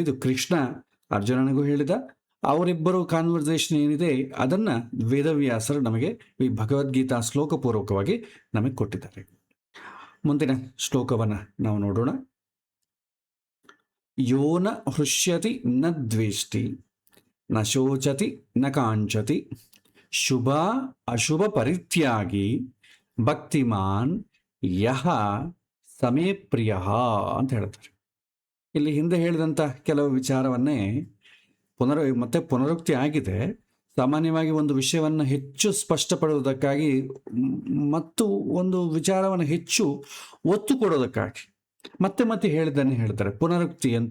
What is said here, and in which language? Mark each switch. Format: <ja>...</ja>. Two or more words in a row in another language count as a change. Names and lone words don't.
<kn>ಇದು ಕೃಷ್ಣ ಅರ್ಜುನನಿಗೂ ಹೇಳಿದ. ಅವರಿಬ್ಬರು ಕಾನ್ವರ್ಸೇಷನ್ ಏನಿದೆ ಅದನ್ನು ವೇದವ್ಯಾಸರು ನಮಗೆ ಈ ಭಗವದ್ಗೀತಾ ಶ್ಲೋಕಪೂರ್ವಕವಾಗಿ ನಮಗೆ ಕೊಟ್ಟಿದ್ದಾರೆ. ಮುಂದಿನ ಶ್ಲೋಕವನ್ನು ನಾವು ನೋಡೋಣ.</kn> <sa>ಯೋನ ಹೃಷ್ಯತಿ ನ ದ್ವೇಷ್ಟಿ ನ ಶೋಚತಿ ನ ಕಾಂಚತಿ ಶುಭ ಅಶುಭ ಪರಿತ್ಯಾಗಿ ಭಕ್ತಿಮಾನ್ ಯಹ ಸಮೇ ಪ್ರಿಯ</sa> <kn>ಅಂತ ಹೇಳ್ತಾರೆ. ಇಲ್ಲಿ ಹಿಂದೆ ಹೇಳಿದಂಥ ಕೆಲವು ವಿಚಾರವನ್ನೇ ಮತ್ತೆ ಪುನರುಕ್ತಿ ಆಗಿದೆ. ಸಾಮಾನ್ಯವಾಗಿ ಒಂದು ವಿಷಯವನ್ನು ಹೆಚ್ಚು ಸ್ಪಷ್ಟಪಡುವುದಕ್ಕಾಗಿ ಮತ್ತು ಒಂದು ವಿಚಾರವನ್ನು ಹೆಚ್ಚು ಒತ್ತು ಕೊಡೋದಕ್ಕಾಗಿ ಮತ್ತೆ ಮತ್ತೆ ಹೇಳಿದ್ದನ್ನೇ ಹೇಳ್ತಾರೆ, ಪುನರುಕ್ತಿ ಅಂತ.</kn>